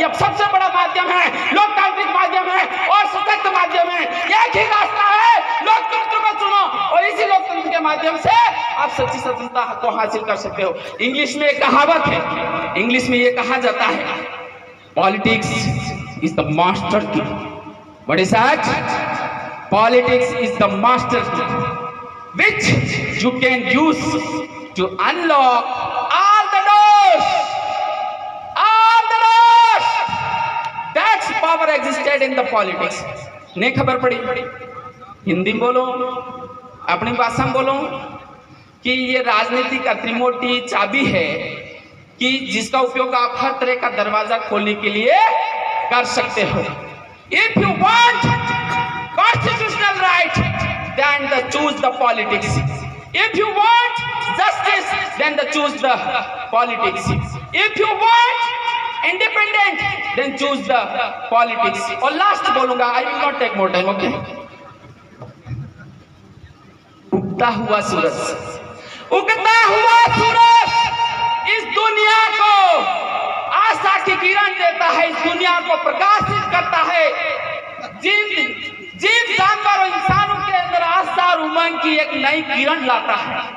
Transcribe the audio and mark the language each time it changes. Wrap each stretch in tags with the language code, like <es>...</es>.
<hi>यह सबसे बड़ा माध्यम है, लोकतांत्रिक माध्यम है और सशक्त माध्यम है। एक ही रास्ता है, लोकतंत्र को चुनो और इसी लोकतंत्र के माध्यम से आप सच्ची स्वतंत्रता को हासिल कर सकते हो। इंग्लिश में एक कहावत है, इंग्लिश में यह कहा जाता है,</hi> <en>Politics is the master key. What is that? Politics is the master key which you can use to unlock all the doors. All the doors. That's power existed in the politics.</en> <hi>नहीं खबर पड़ी? हिंदी में बोलो, अपनी भाषा में बोलो कि ये राजनीति का त्रिमोटी चाबी है कि जिसका उपयोग आप हर तरह का दरवाजा खोलने के लिए कर सकते हो।</hi> <en>If you want constitutional right, then choose the politics. If you want justice, then choose the politics. If you want independent, then choose the politics.</en> <hi>और</hi> <en>last</en> <hi>बोलूंगा,</hi> <en>I will not take more time, okay?</en> <hi>उगता हुआ सूरज, उगता हुआ सूरज इस दुनिया को आशा की किरण देता है, इस दुनिया को प्रकाशित करता है। जीव जानवर और इंसानों के अंदर आस्था और उमंग की एक नई किरण लाता है।</hi>